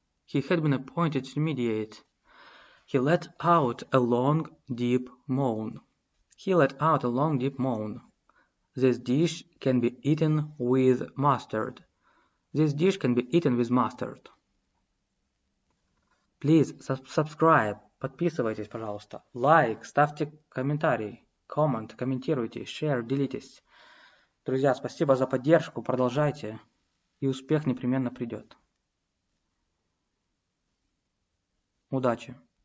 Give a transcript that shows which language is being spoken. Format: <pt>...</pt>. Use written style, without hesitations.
<en>He had been appointed to mediate. He let out a long, deep moan. He let out a long, deep moan. This dish can be eaten with mustard. This dish can be eaten with mustard. Please subscribe.</en> <ru>Подписывайтесь, пожалуйста. Лайк, ставьте комментарий. Comment, комментируйте. Share, делитесь. Друзья, спасибо за поддержку. Продолжайте. И успех непременно придет. Удачи!</ru>